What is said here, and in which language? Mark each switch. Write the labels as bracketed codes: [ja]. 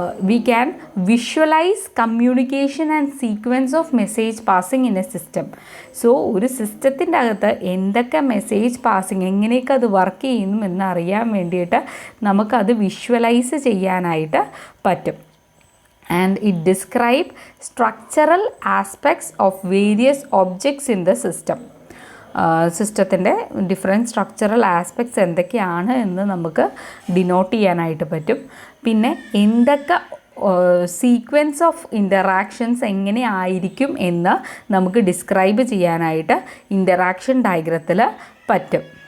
[en] We can visualise communication and sequence of message passing in a system. [ml] So ഒരു സിസ്റ്റത്തിൻ്റെ അകത്ത് എന്തൊക്കെ message passing, എങ്ങനെയൊക്കെ അത് വർക്ക് ചെയ്യുന്നു എന്നറിയാൻ വേണ്ടിയിട്ട് നമുക്കത് വിഷ്വലൈസ് ചെയ്യാനായിട്ട് പറ്റും. [en] And it describe structural aspects of various objects in the system. [ml] സിസ്റ്റത്തിൻ്റെ ഡിഫറെൻറ്റ് സ്ട്രക്ചറൽ ആസ്പെക്ട്സ് എന്തൊക്കെയാണ് എന്ന് നമുക്ക് ഡിനോട്ട് ചെയ്യാനായിട്ട് പറ്റും. പിന്നെ എന്തൊക്കെ സീക്വൻസ് ഓഫ് ഇൻ്ററാക്ഷൻസ് എങ്ങനെ ആയിരിക്കും എന്ന് നമുക്ക് ഡിസ്ക്രൈബ് ചെയ്യാനായിട്ട് ഇൻ്ററാക്ഷൻ ഡയഗ്രത്തിൽ പറ്റും.